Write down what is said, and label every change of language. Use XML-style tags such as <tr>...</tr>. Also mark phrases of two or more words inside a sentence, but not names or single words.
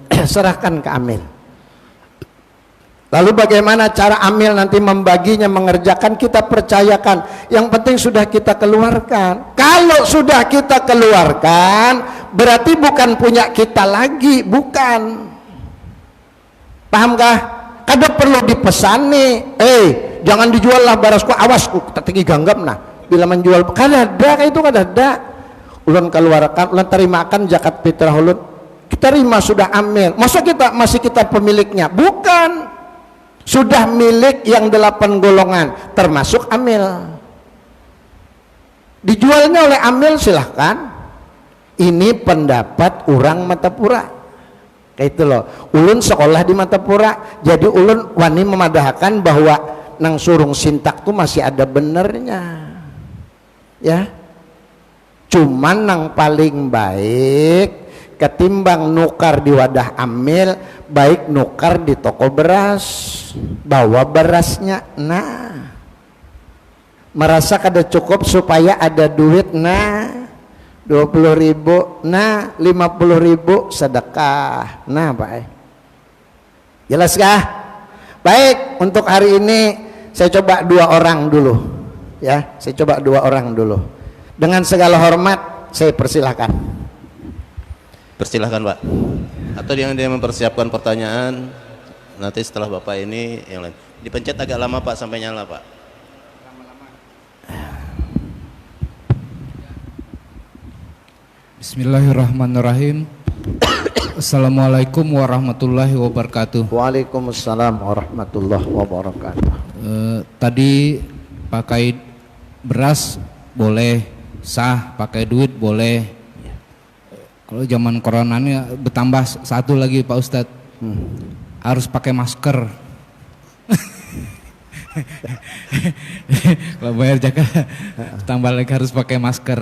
<id>Serahkan ke amil. Lalu bagaimana cara amil nanti membaginya, mengerjakan, kita percayakan. Yang penting sudah kita keluarkan. Kalau sudah kita keluarkan, berarti bukan punya kita lagi, bukan. Pahamkah?</id> <bjn>Kada perlu dipesan nih, jangan dijual lah barasku, awasku, tetegi ganggam nah. Bila menjual, kada ada, kayak itu kada ada. Ulun keluarkan, ulun terimakan zakat fitrah ulun.</bjn> <id>Kita terima sudah amil. Masa kita masih kita pemiliknya? Bukan. Sudah milik yang 8 golongan termasuk amil. Dijualnya oleh amil silahkan. Ini pendapat orang Matapura. Kayak itu loh.</id> <bjn>Ulun sekolah di Matapura, jadi ulun wani memadahkan bahwa nang surung sintak tuh masih ada benernya. Ya. Cuman nang paling baik ketimbang nukar di wadah amil, baik nukar di toko beras, bawa berasnya. Nah merasa kada cukup supaya ada duit, nah 20.000, nah 50.000 sedekah.</bjn> <id>Nah baik, jelas kah? Baik, untuk hari ini saya coba 2 orang dulu ya, saya coba 2 orang dulu. Dengan segala hormat saya persilahkan. Persilahkan Pak. Atau yang dia mempersiapkan pertanyaan, nanti setelah Bapak ini yang lain. Dipencet agak lama Pak sampai nyala Pak.</id> <ar>بسم الله الرحمن الرحيم. السلام عليكم ورحمة الله وبركاته. وعليكم السلام ورحمة الله وبركاته.</ar> <id>Tadi pakai beras boleh, sah, pakai duit boleh. Kalau zaman corona ini bertambah satu lagi Pak Ustadz, harus pakai masker. Kalau bayar zakat tambah lagi harus pakai masker.</id>